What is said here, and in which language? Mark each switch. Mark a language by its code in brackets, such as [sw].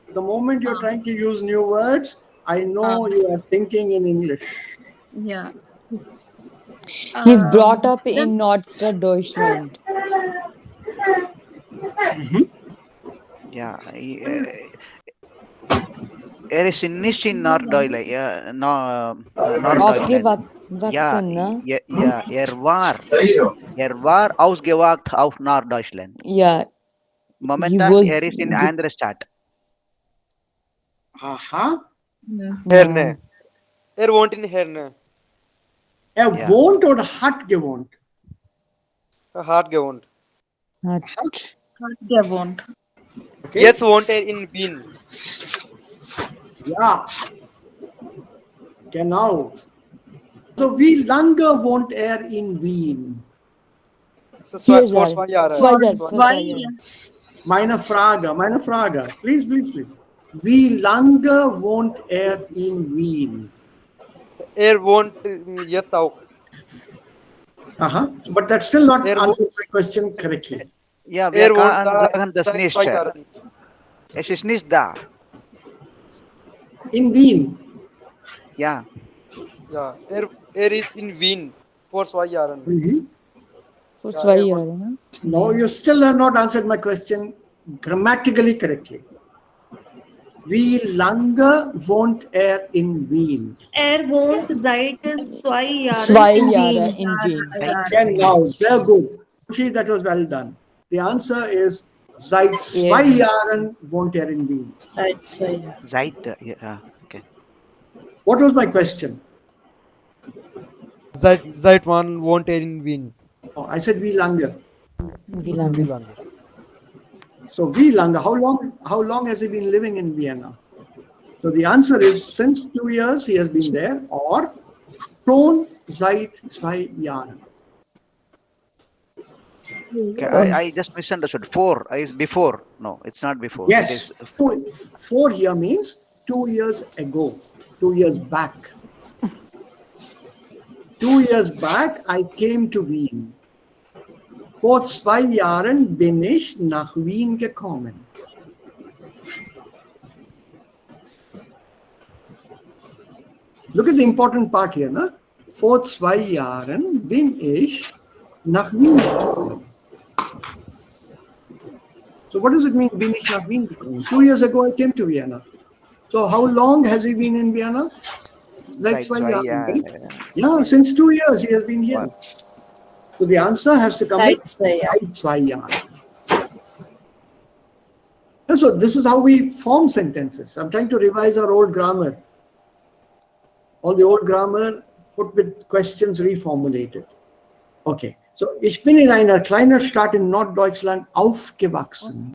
[en] The moment you're trying to use new words, I know you are thinking in English. Yeah. He's brought up in Norddeutschland. [de] Ja, ist nicht in Norddeutschland. Ja, Aufgewachsen, ne? Ja, er war ausgewachsen auf Norddeutschland. Ja. Momentan er ist in einer andere Stadt. Aha. Herne. Er wohnt in Herne. Er wohnt oder hat gewohnt? Hat gewohnt. Hat gewohnt. [en] Okay. [de] Jetzt wohnt er in Wien. Ja. Genau. So, wie lange wohnt er in Wien? So, vor 2 Jahren. 2 Jahre. Meine Frage. [en] Please. [de] Wie lange wohnt er in Wien? Er wohnt jetzt auch. Aha. [en] But that's still not answering my question correctly. [de] Ja, wir können sagen das nicht. Es ist nicht da. In Wien? Ja, er ist in Wien vor 2 Jahren. For 2 Jahren, ne? [en] No, you still have not answered my question grammatically correctly. [de] Wie lange wohnt er in Wien? Er wohnt seit 2 Jahren 2 Jahre in Wien. Genau, sehr gut. [en] See, that was well done. The answer is [de] seit 2 Jahren wohnt er in Wien. Seit 2 Jahren. Ja, okay. [en] What was my question? [de] Seit wann wohnt er in Wien? [en] Oh, I said [de] wie lange. Wie lange? So wie lange? [en] How long has he been living in Vienna? So the answer is since 2 years he has been there, or [de] schon seit 2 Jahren. [en] Okay, I just misunderstood. 4 is before. No, it's not before. Yes. It is 4 here means 2 years ago, 2 years back. 2 years back I came to Wien. [de] Vor 2 Jahren bin ich nach Wien gekommen. [en] Look at the important part here. No? [de] Vor 2 Jahren bin ich nach Wien gekommen. [en] So what does it mean, [de] bin ich nach Wien gekommen? [en] 2 years ago I came to Vienna. So how long has he been in Vienna? Like 2 years. Yeah, since 2 years he has been here. Wow. So the answer has to come [de] Seit [en] with [de] 2 Jahren. seit 2 Jahren. [en] And so this is how we form sentences. I'm trying to revise our old grammar. All the old grammar put with questions reformulated. Okay. [de] So, ich bin in einer kleinen Stadt in Norddeutschland aufgewachsen.